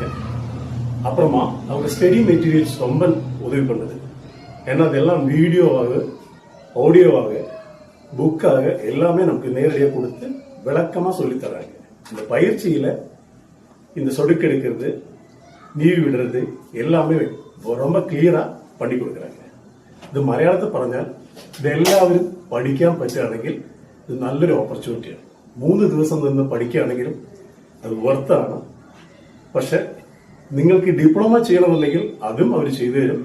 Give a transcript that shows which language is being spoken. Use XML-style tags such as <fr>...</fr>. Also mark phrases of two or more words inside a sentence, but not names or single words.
<ta>அப்புறமா அவங்க</ta> <en>study materials</en> <ta>ரொம்ப உதவி பண்ணுது. ஏன்னா அதெல்லாம் வீடியோவாக, ஆடியோவாக, புக்காக எல்லாமே நமக்கு நேரடியாக கொடுத்து விளக்கமா சொல்லி தராங்க. இந்த பயிற்சியில இந்த சொடுக்கு எடுக்கிறது, நீவி விடுறது எல்லாமே ரொம்ப ക്ലിയറാ பண்ணி കൊടുக்குறாங்க.</ta> <ml>ഇത് മലയാളത്തിൽ പറഞ്ഞാൽ ഇതെല്ലാവരും പഠിക്കാൻ പറ്റുകയാണെങ്കിൽ ഇത് നല്ലൊരു ഓപ്പർച്യൂണിറ്റിയാണ്. 3 ദിവസം നിന്ന് പഠിക്കുകയാണെങ്കിലും അത് വർത്താണ്. പക്ഷെ നിങ്ങൾക്ക് ഡിപ്ലോമ ചെയ്യണമെന്നുണ്ടെങ്കിൽ അതും അവർ ചെയ്തു തരും.</ml>